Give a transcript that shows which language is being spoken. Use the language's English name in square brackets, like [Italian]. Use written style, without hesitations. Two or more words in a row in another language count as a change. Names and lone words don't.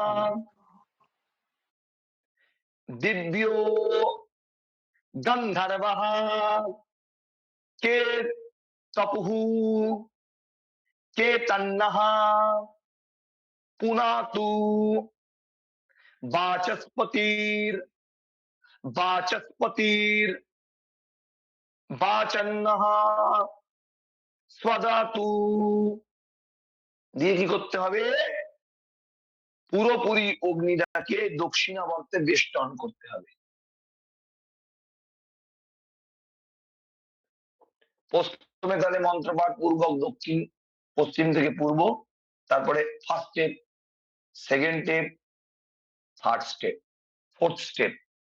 [Sanskrit] দিব্যো গন্ধর্বঃ কেতপুঃ কেতন্নঃ, পুনাতু বাচস্পতির বাচস্পতির বাচন্নঃ স্বদাতু। [Bangla] দিয়ে কি করতে হবে? পুরোপুরি অগ্নিটাকে দক্ষিণাবর্তে বেষ্টন করতে হবে। প্রথমে তাহলে মন্ত্রপাঠ পূর্বক দক্ষিণ, পশ্চিম থেকে পূর্ব, তারপরে [English] first step, second step, third step, fourth step.